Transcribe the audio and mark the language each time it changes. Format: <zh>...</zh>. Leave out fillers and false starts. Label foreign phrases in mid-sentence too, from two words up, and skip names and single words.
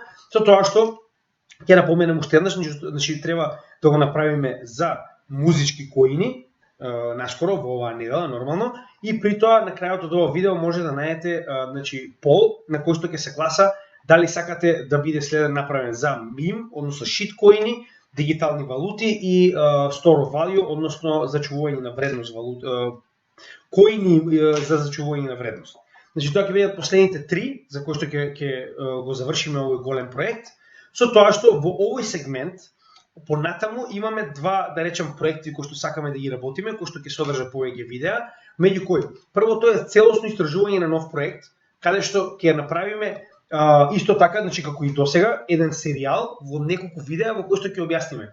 <mk>Со тоа што ќе напоменем уште еднаш, значи треба да го направиме за музички коини наскоро во оваа недела нормално, и при тоа на крајот од ова видео може да најдете значи пол на кој што ќе се гласа дали сакате да биде следен направен за мим, односно шиткоини, дигитални валути и</mk> <en>store of value,</en> <mk>односно зачувување на вредност коини за зачувување на вредност. Значи тоа ќе бидат последните 3 за кои што ќе го завршиме овој голем проект. Со тоа што во овој сегмент понатаму имаме 2, да речем, проекти кои што сакаме да ги работиме, кои што ќе содржат повеќе видеа, меѓу кои првото е целосно истражување на нов проект, каде што ќе направиме исто така, значи како и досега, еден серијал во неколку видеа во кои што ќе објасниме.</mk>